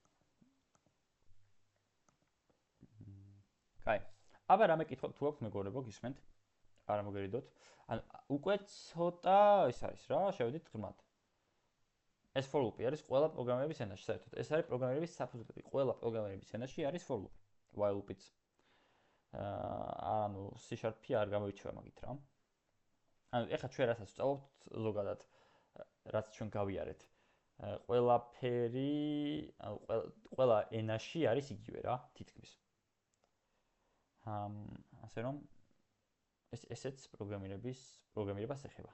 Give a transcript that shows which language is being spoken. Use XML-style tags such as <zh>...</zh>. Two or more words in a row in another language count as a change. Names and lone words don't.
<ka>კაი. აბა რამე კითხვა თუ აქვს მეგობრებო, გისმენთ? არა მოგერიდოთ. ანუ უკვე ცოტა ის არის რა, შევედით ღრმად. ეს</ka> <en>for loop-</en> <ka>ი არის ყველა პროგრამერების ენაში, საერთოდ. ეს არის პროგრამერების საფუძვლები. ყველა პროგრამერების ენაში არის</ka> <en>for loop. while loop-</en> <ka>იც. ანუ C# არ გამოირჩევა მაგით რა. ანუ ეხლა ჩვენ რასაც ვსწავლობთ ზოგადად, რაც ჩვენ გავიარეთ. ყველაფერი, ანუ ყველა ენაში არის იგივე რა, თითქმის. ასე რომ ესეც პროგრამირებას ეხება.</ka>